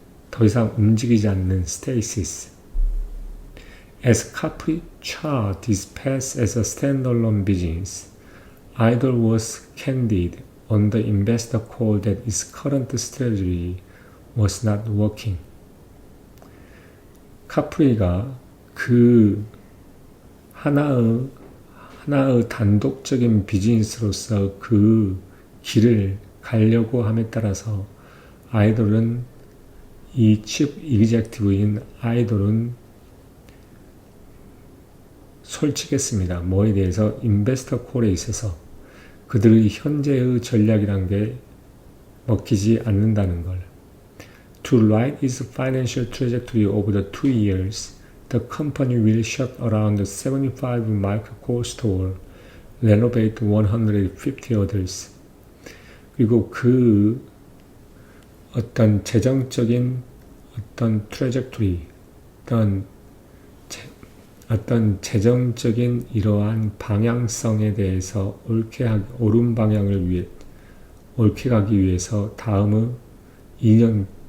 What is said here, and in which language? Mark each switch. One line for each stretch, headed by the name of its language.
Korean: 더 이상 움직이지 않는 stasis.
English: As Capri charted his path as a standalone business, Idol was candid on the investor call that its current strategy was not working.
Korean: 카프리가 그 하나의 단독적인 비즈니스로서 그 길을 가려고 함에 따라서 아이돌은 이 칩 이그젝티브인 아이돌은 솔직했습니다. 뭐에 대해서 인베스터 콜에 있어서 그들의 현재의 전략이란 게 먹히지 않는다는 걸.
English: To write its financial trajectory over the 2 years, the company will shut around 75 Michael Kors stores, renovate 150 others.
Korean: 그리고 그 어떤 재정적인 어떤 트래젝토리, 어떤 재정적인 이러한 방향성에 대해서 옳은 방향을 옳게 가기 위해서 다음의 2년이라는